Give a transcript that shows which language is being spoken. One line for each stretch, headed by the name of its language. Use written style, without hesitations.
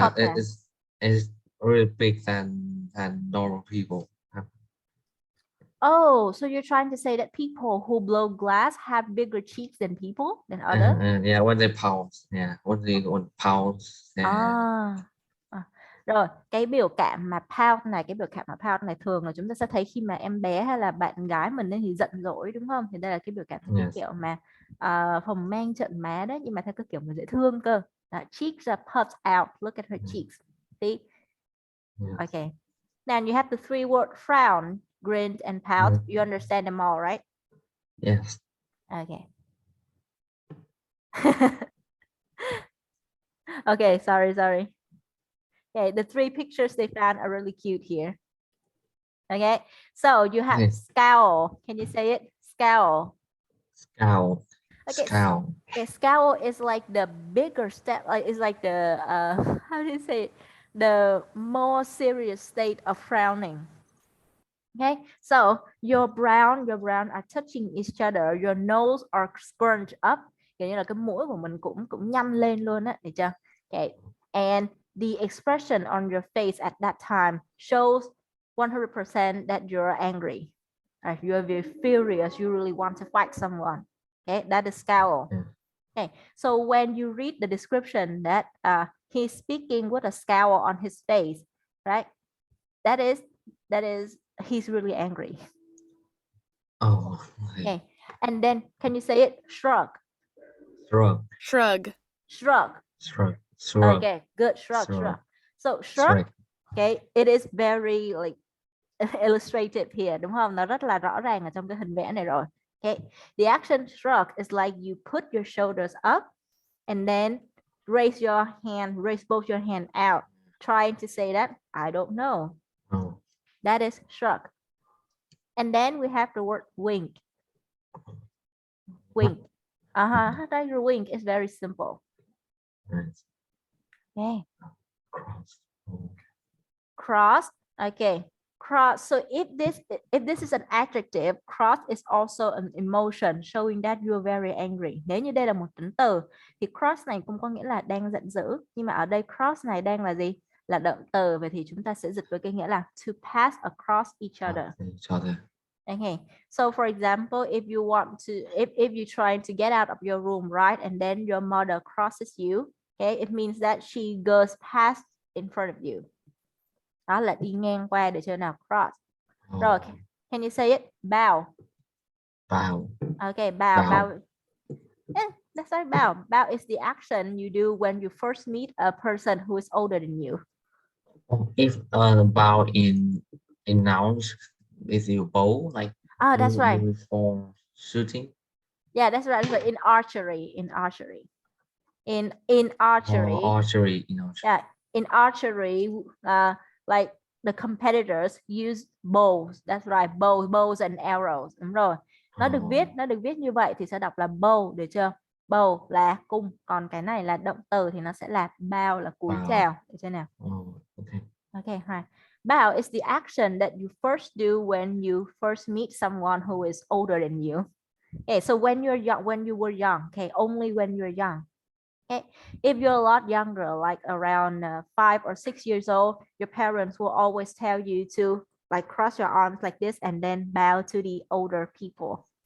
English: puffed out. it's really big than normal people. Oh, so you're trying to say that people who blow glass have bigger cheeks than others? Yeah, when they pounce, yeah, when they pounce,
Vietnamese: À, rồi cái biểu cảm mà pout này, cái biểu cảm mà pout này thường là chúng ta sẽ thấy khi mà em bé hay là bạn gái mình ấy thì giận dỗi, đúng không? Thì đây là cái biểu cảm theo cái
English: yes,
Vietnamese: kiểu mà phồng mang trợn má đấy, nhưng mà theo cái kiểu mà dễ thương cơ.
English: Cheeks are puffed out, look at her cheeks. See? yes, Okay. Now you have the three word frown, grin and pout. You understand them all, right? yes. Okay. Okay, sorry. Okay, the three pictures they found are really cute here. Okay, so you have Yes. scowl. Can you say it? Scowl. Scowl. Okay, Scowl. okay, scowl is like the bigger step, like it's like the how do you say it? The more serious state of frowning. Okay, so your brown are touching each other, your nose are scrunched up,
Vietnamese: kiểu như là cái mũi của mình cũng nhăn lên luôn á, được chưa?
English: Okay, and the expression on your face at that time shows 100% that you're angry. You're very furious, you really want to fight someone. Okay, that is scowl. Okay, so when you read the description that he's speaking with a scowl on his face, right? That is he's really angry. Oh. Okay, and then can you say it? Shrug. Shrug. Okay, good. Shrug. So shrug. Okay, it is very like illustrated here,
Vietnamese: đúng không? Nó rất là rõ ràng ở trong cái hình vẽ này rồi.
English: Okay, the action shrug is like you put your shoulders up and then raise both your hand out, trying to say that I don't know. Oh. That is shrug. And then we have the word wink. Wink. That your wink is very simple. Nice. Okay. Cross. Okay. Cross. So if this is an adjective, cross is also an emotion showing that you are very angry.
Vietnamese: Nếu như đây là một tính từ thì cross này cũng có nghĩa là đang giận dữ, nhưng mà ở đây cross này đang là gì? Là động từ, vậy thì chúng ta sẽ dịch với cái nghĩa là
English: to pass across each other. Okay, so for example, if you want to, if you try to get out of your room, right, and then your mother crosses you, okay, it means that she goes past in front of you.
Vietnamese: Đó là đi ngang qua, để cho nào cross.
English: Rồi, can you say it? Bow. Okay, bow. Yeah, that's right, bow. Bow is the action you do when you first meet a person who is older than you. If bow in nouns, is you bow like? That's right. For shooting. Yeah, that's right. In archery. In archery. Archery. Yeah, in archery, like the competitors use bows. That's right, bows and arrows.
Vietnamese: Đúng rồi. Nó được viết như vậy thì sẽ đọc là bow, được chưa? Bow là cung, còn cái này là động từ thì nó sẽ là bow là cúi
English: Wow.
Vietnamese: chào, được chưa nào?
English: Okay. Okay, right. Bow is the action that you first do when you first meet someone who is older than you. Okay, so when you're young, when you were young, okay, only when you're young. Okay, if you're a lot younger, like around 5 or 6 years old, your parents will always tell you to like cross your arms like this and then bow to the older people.